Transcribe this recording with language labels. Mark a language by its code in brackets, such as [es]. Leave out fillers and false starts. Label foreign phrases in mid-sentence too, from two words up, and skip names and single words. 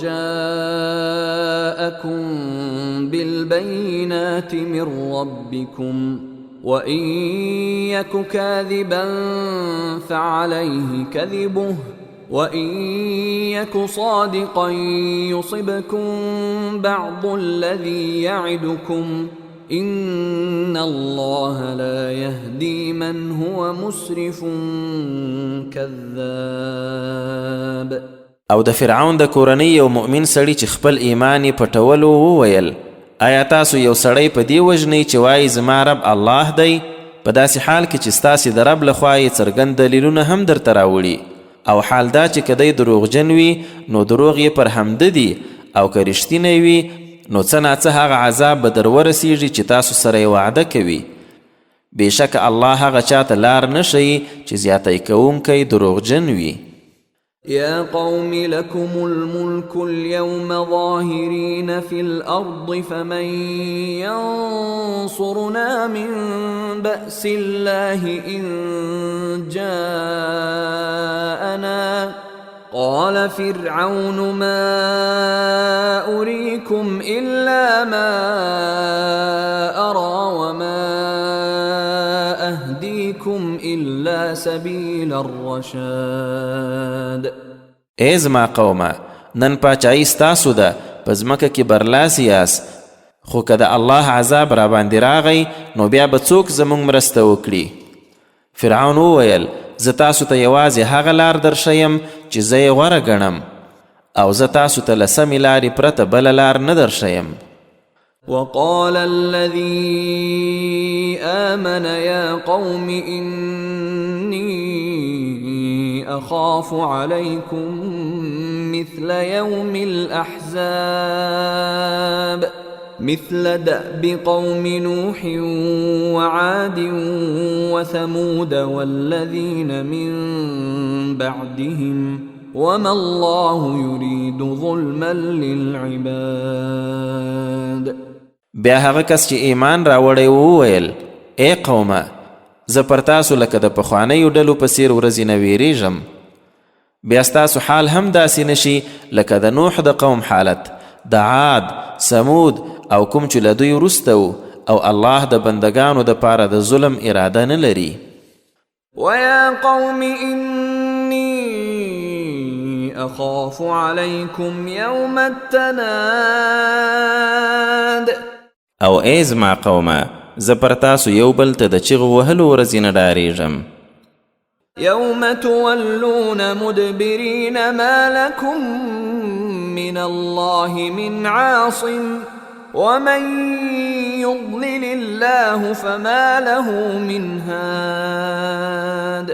[ar] جاءكم بالبينات من ربكم وإن يك كاذبا فعليه كذبه وإن يك صادقا يصبكم بعض الذي يعدكم إن الله لا يهدي من هو مسرف كذاب. [ps] او د فرعون د کورنۍ یو مؤمن سړي چې خپل ایمان یې پټولو وویل آیا تاسو یو سړی په دې وژنئ چې وایي زما رب الله دی په داسې حال کې چې ستاسې د رب لخوا یې څرګند دلیلونه هم درته راوړي او حال دا چې که دی دروغجن وي نو دروغ یې پر همده دي او که رښتینی وي نو څه ناڅه هغه عذاب به در ورسیږي چې تاسو سره یې وعده کوي. بېشکه الله هغه چاته لار نه ښیي چې زیاتی کوونکی دروغجن وي. [ar] يا قوم لكم الملك اليوم ظاهرين في الأرض فمن ينصرنا من بأس الله إن جاءنا قال فرعون ما أريكم إلا ما أرى وما أهديكم إلا سبيل الرشاد. [ps] ای زما قومه، نن پاچاهی ستاسو ده، په ځمکه کې برلاسی یاست، خو که د الله عذاب را باندې راغی نو بیا به څوک زموږ مرسته وکړي. فرعون وویل زه تاسو ته یوازې هغه لار درښیم چې زه یې غوره ګڼم، او زه تاسو ته له سمې لارې پرته بله لار نه درښیم. [ar] وقال الذي آمن يا قوم إني أخاف عليكم مثل يوم الأحزاب مثل دأب قوم نوح وعاد وثمود والذين من بعدهم وما الله يريد ظلما للعباد. [ps] بیا هغه کس چې ایمان راوړی وویل ای قومه، زه پر تاسو لکه د پخوانیو ډلو په څیر ورځې نه ویریږم. بیا ستاسو حال هم داسې نشي لکه د نوح د قوم حالت، د عاد، سمود او کوم چې له دوی وروسته وو، او الله د بندگانو دپاره د ظلم اراده نه لري. [ar] ويا قوم إني أخاف عليكم يوم التناد. [ps] او ای زما قومه، زه پر تاسو یو بل ته د چغو وهلو ورځې نه ډارېږم. [ar] يوم تولون مدبرين ما لكم من الله من عاصم ومن يضلل الله فما له من هاد.